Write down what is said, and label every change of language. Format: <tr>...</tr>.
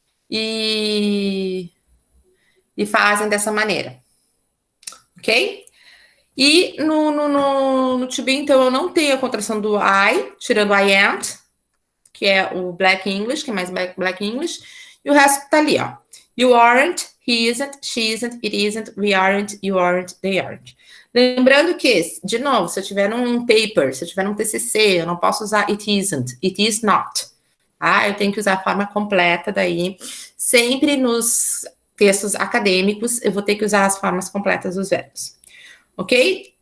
<pt>E fazem dessa maneira, ok? E no to be, então, eu não tenho a contração do I, tirando</pt> <en>I ain't,</en> <pt>que é o Black English, que é mais Black English, e o resto tá ali, ó.</pt> <en>You aren't, he isn't, she isn't, it isn't, we aren't, you aren't, they aren't.</en> <pt>Lembrando que, de novo, se eu tiver um paper, se eu tiver um TCC, eu não posso usar</pt> <en>it isn't, it is not.</en> <pt>Tá? Eu tenho que usar a forma completa daí. Sempre nos textos acadêmicos, eu vou ter que usar as formas completas dos verbos. Ok?</pt>